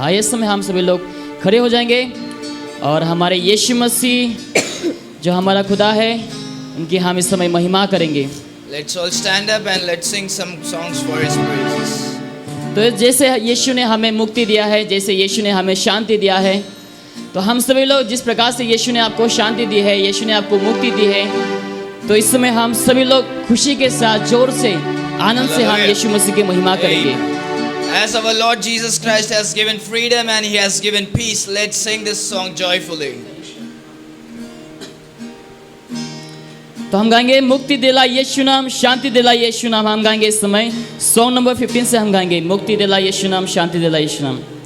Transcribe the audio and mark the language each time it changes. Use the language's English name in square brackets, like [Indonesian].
[Hindi] आइए इस समय हम सभी लोग खड़े हो जाएंगे और हमारे यीशु मसीह जो हमारा खुदा है उनकी हम इस समय महिमा करेंगे। [English] Let's all stand up and let's sing some songs for His praises. [Hindi] तो जैसे यीशु ने हमें मुक्ति दिया है, जैसे यीशु ने हमें शांति दिया है, तो हम सभी लोग जिस प्रकार से यीशु ने आपको शांति दी है, यीशु ने आपको मुक्ति दी है, तो इस समय हम सभी लोग खुशी के साथ जोर से आनंद से हम यीशु मसीह की महिमा करेंगे। [English] As our Lord Jesus Christ has given freedom and He has given peace, let's sing this song joyfully. [Hindi] तो हम गाएंगे मुक्ति दिला यीशु नाम, शांति दिला यीशु नाम। हम गाएंगे इस समय सॉन्ग नंबर 15 से हम गाएंगे मुक्ति दिला यीशु नाम, शांति दिला यीशु नाम।